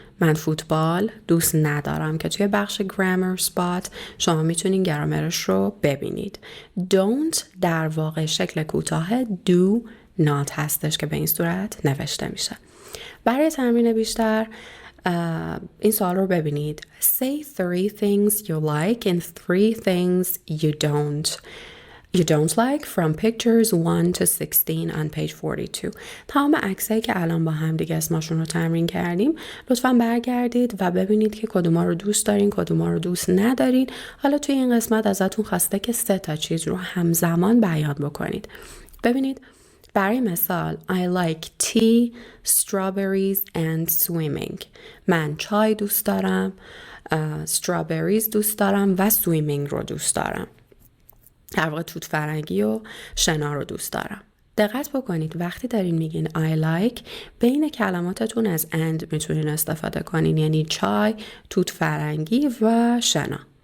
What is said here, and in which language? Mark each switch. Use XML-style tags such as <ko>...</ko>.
<fa>من فوتبال دوست ندارم که توی بخش grammar spot شما میتونین گرامرش رو ببینید. Don't در واقع شکل کوتاه do not هستش که به این صورت نوشته میشه. برای تمرین بیشتر این سوال رو ببینید.</fa> <en>Say 3 things you like and 3 things you don't. You don't like from pictures 1 to 16 on page 42.</en> <fa>تمام عکسایی که الان با هم دیگه اسمشون رو تمرین کردیم لطفاً برگردید و ببینید که کدوما رو دوست دارین کدوما رو دوست ندارین. حالا توی این قسمت ازتون خواسته که 3 تا چیز رو همزمان بیان بکنید. ببینید برای مثال</fa> <en>I like tea, strawberries and swimming.</en> <fa>من چای دوست دارم، strawberries دوست دارم و swimming رو دوست دارم. در واقع توت فرنگی و شنا رو دوست دارم. دقت بکنید وقتی دارین میگین</fa> <en>I like</en> <fa>بین کلماتتون از and میتونین استفاده کنین، یعنی چای، توت فرنگی و شنا.</fa>